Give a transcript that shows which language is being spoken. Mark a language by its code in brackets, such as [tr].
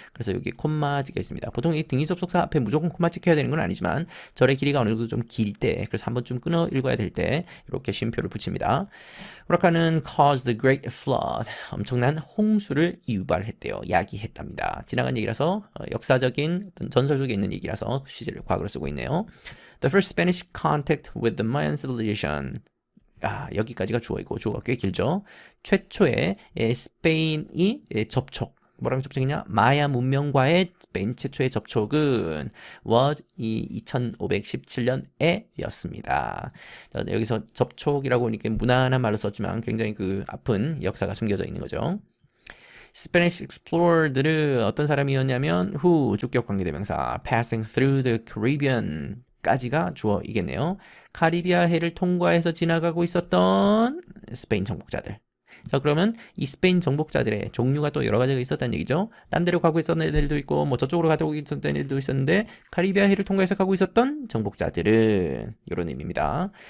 [ko] 그래서 여기 콤마 찍혀 있습니다. 보통 이 등위 접속사 앞에 무조건 콤마 찍혀야 되는 건 아니지만 절의 길이가 어느 정도 좀 길 때, 그래서 한번 좀 끊어 읽어야 될 때 이렇게 쉼표를 붙입니다. 후라칸은 [en] caused the great flood, [ko] 엄청난 홍수를 유발했대요. 야기했답니다. 지나간 얘기라서 역사적인 어떤 전설 속에 있는 얘기라서 시제를 과거로 쓰고 있네요. [en] The first Spanish contact with the Mayan civilization. [ko] 여기까지가 주어이고 주어가 꽤 길죠. 최초의 스페인이 접촉, 뭐랑 접촉이냐? 마야 문명과의 스페인 최초의 접촉은 was 2517년에 였습니다. 여기서 접촉이라고 하니까 무난한 말로 썼지만 굉장히 그 아픈 역사가 숨겨져 있는 거죠. [en] Spanish explorer들은 [ko] 어떤 사람이었냐면 [en] who [ko] 주격 관계대명사 [en] passing through the Caribbean [ko] 까지가 주어이겠네요. 카리비아 해를 통과해서 지나가고 있었던 스페인 정복자들. 자, 그러면 이 스페인 정복자들의 종류가 또 여러 가지가 있었다는 얘기죠. 딴 데로 가고 있었던 애들도 있고 뭐 저쪽으로 가고 있었던 애들도 있었는데 카리비아 해를 통과해서 가고 있었던 정복자들은 이런 의미입니다.